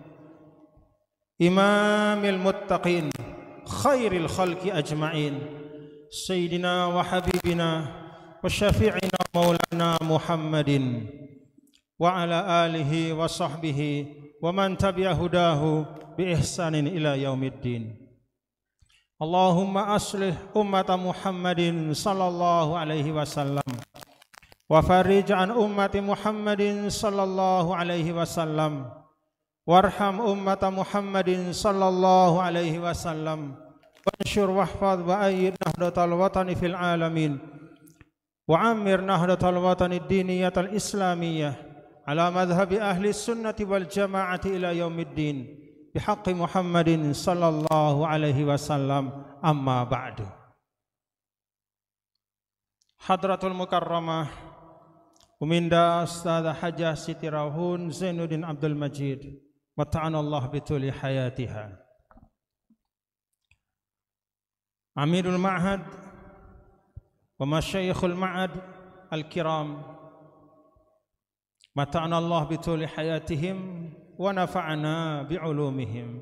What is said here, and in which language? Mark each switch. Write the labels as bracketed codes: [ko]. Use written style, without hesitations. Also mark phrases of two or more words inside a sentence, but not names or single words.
[ar] إمام المتقين خير الخلق أجمعين سيدنا وحبيبنا وشفيعنا مولانا محمد وعلى آله وصحبه ومن تبع هداه بإحسان إلى يوم الدين. اللهم أصلح أمة محمد صلى الله عليه وسلم وفرج عن أمة محمد صلى الله عليه وسلم وارحم أمة محمد صلى الله عليه وسلم وانشر واحفظ وأيد نهضة الوطن في العالمين وعمر نهضة الوطن الدينية الإسلامية على مذهب أهل السنة والجماعة إلى يوم الدين بحق محمد صلى الله عليه وسلم. أما بعد. Hadratul Mukarramah Uminda Ustadzah Hajah Siti Rauhun Zainuddin Abdul Majid متعنا الله بطول حياتها. أمير المعهد ومشايخ المعهد الكرام متعنا الله بطول حياتهم ونفعنا بعلومهم.